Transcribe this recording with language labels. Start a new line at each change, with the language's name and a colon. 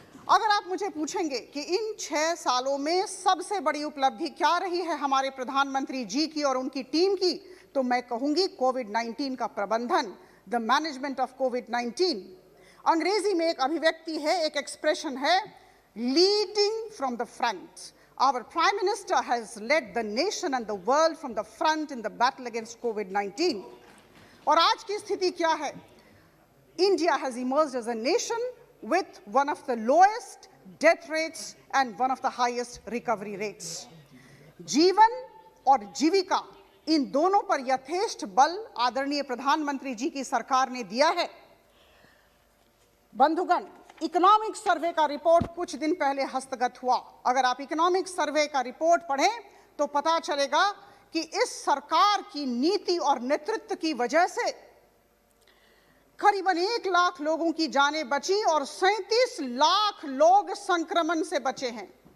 Hindi: अगर आप मुझे पूछेंगे कि इन 6 सालों में सबसे बड़ी उपलब्धि क्या रही है हमारे प्रधानमंत्री जी की और उनकी टीम की, तो मैं कहूंगी कोविड-19 का प्रबंधन,
English: The management of covid.
Hindi: अंग्रेजी में एक अभिव्यक्ति है, एक एक्सप्रेशन है,
English: Leading from the front. Our prime minister has lead the nation and the world from the front in the battle against covid.
Hindi: और आज की स्थिति क्या है?
English: India has emerged as a nation with one of the lowest death rates and one of the highest recovery rates.
Hindi: जीवन और जीविका, इन दोनों पर यथेष्ट बल आदरणीय प्रधानमंत्री जी की सरकार ने दिया है। बंधुगण, इकोनॉमिक सर्वे का रिपोर्ट कुछ दिन पहले हस्तगत हुआ। अगर आप इकोनॉमिक सर्वे का रिपोर्ट पढ़ें तो पता चलेगा कि इस सरकार की नीति और नेतृत्व की वजह से करीबन 1 लाख लोगों की जानें बची और 37 लाख लोग संक्रमण से बचे हैं।